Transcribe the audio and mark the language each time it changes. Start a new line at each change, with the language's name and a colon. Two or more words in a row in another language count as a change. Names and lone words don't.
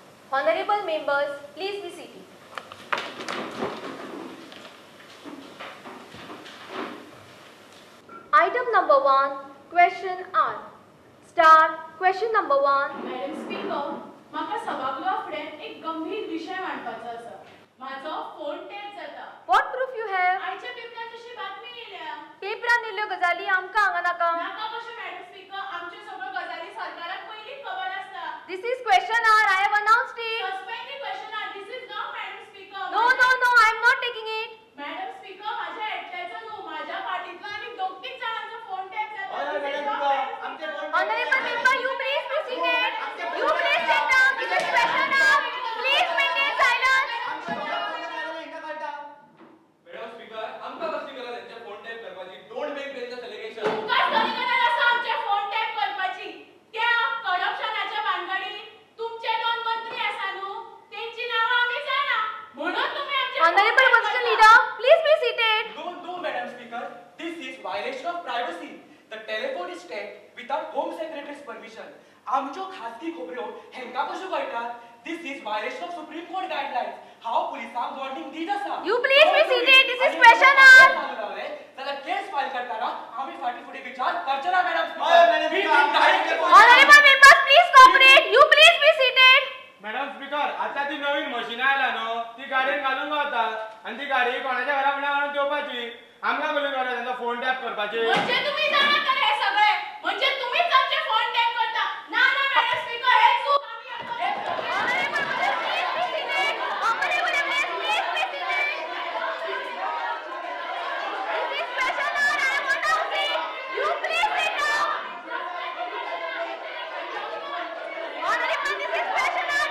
English: Honorable members, please be seated. Item number 1, question R. Start question number 1. Madam Speaker,
Konkani: म्हाका सभागृहा फुडें एक गंभीर विषय मांडपाचो आसा. माझो फोन टॅप जाता.
English: What proof you have?
Konkani: आयच्या पेपरात तशी बातमी येयल्या. पेपरान दिल्ल्यो गजाली आमकां हांगा नाका. नाका कशें
English: Madam Speaker,
Konkani: आमच्यो सगळ्यो गजाली सरकाराक पयलींच खबर आसता.
English: This is question R. I have announced it. Suspend the question R. This is not Madam Speaker. No, I am not taking it. Madam Speaker,
Konkani: माझ्या एकट्याचो न्हू, माझ्या पार्टींतलो आनी 2-3 जाणांचो फोन टॅप जाता.
English: Honorable member, you please be seated. You please sit down. This is question R. Please maintain silence. Madam Speaker,
Konkani: आमकां कसली गरज त्यांच्या फोन टॅप करपाची?
English: Don't make dangerous allegations.
Konkani: तुमकां कसली गरज आसा आमचे फोन टॅप करपाची? त्या करप्शनाच्या भानगडीत तुमचे 2 मंत्री आसा न्हू, तेंची नांवां आमी जाणा. म्हणून तुमी आमचे
English: Honorable opposition leader, please be seated. No, Madam Speaker. This is violation of privacy. The telephone is tapped without Home Secretary's permission.
Konkani: आमच्यो खासगी खबरो हेंका कश्यो कळटात?
English: This is violation of Supreme Court guidelines.
Konkani: हांव पुलिसांक वॉर्निंग दीत आसा.
English: You please be seated. This is question R.
Konkani: जाल्यार केस फायल करताना आमी फाटी फुडें विचार करचे ना
English: Madam Speaker. Honorable members, please cooperate. You please be seated. Madam Speaker,
Konkani: आता ती नवीन मशीन आयला न्हू, ती गाडयेन घालून गावता आणि ती गाडी कोणाच्या घरा फुडें हाडून ठेवपाची. आमकां कसली गरज तांचो फोन टॅप करपाची? म्हणजे तुम्ही जाणा तर हे सगळे, म्हणजे तुम्हीच आमचे फोन टॅप करता. ना
English: Madam Speaker,
Konkani: हे चूक आम्ही
English: Honorable members, please be seated. Honorable members, please be seated. This is question R. I have announced it. You please sit down. Honorable, this is question R.